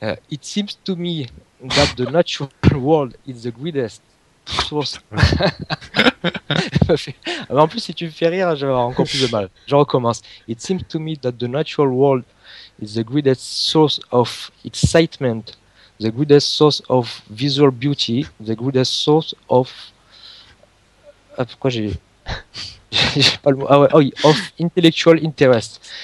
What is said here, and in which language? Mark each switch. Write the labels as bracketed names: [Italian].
[English] It seems to me that the natural world is the greatest source. [French] En plus, si tu me fais rire, j'aurai encore plus de mal. Je recommence. [English] It seems to me that the natural world is the greatest source of excitement, the greatest source of visual beauty, the greatest source of. [French] Ah, pourquoi j'ai. J'ai pas le mot. Ah ouais, oh, [English] of intellectual interest.